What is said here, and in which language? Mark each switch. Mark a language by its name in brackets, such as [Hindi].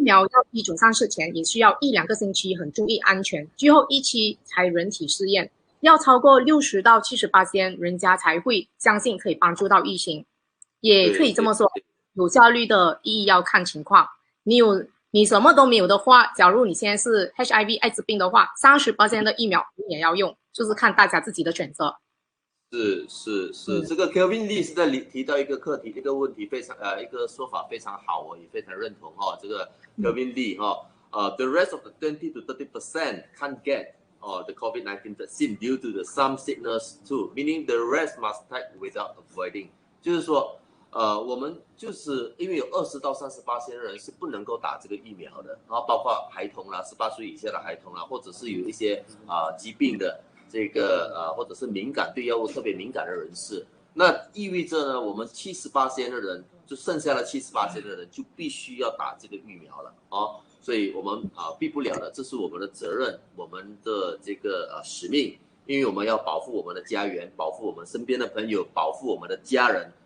[Chinese] 苗要批准上市前也需要1-2个星期，很注意安全，最后1期才人体试验，要超过60%到70%，人家才会相信可以帮助到疫情。也可以这么说，有效率的意义要看情况。你什么都没有的话，假如你现在是 HIV 艾滋病的话，30% 的疫苗你也要用，就是看大家自己的选择。是，这个 Kelvin Lee 是在提到一个课题，一个问题非常一个说法非常好，我也非常认同这个 Kelvin Lee [English] the rest of the 20 to 30% can't get the COVID-19 vaccine due to the some sickness too, meaning the rest must take without avoiding。 [Chinese] 就是说我们就是因为有20到30%的人是不能够打这个疫苗的，然后包括孩童啦，18岁以下的孩童啦，或者是有一些疾病的。这个或者是对药物特别敏感的人士，那意味着呢，我们70%的人，就剩下的70%的人就必须要打这个疫苗了所以我们避不了的，这是我们的责任，我们的这个使命，因为我们要保护我们的家园，保护我们身边的朋友，保护我们的家人，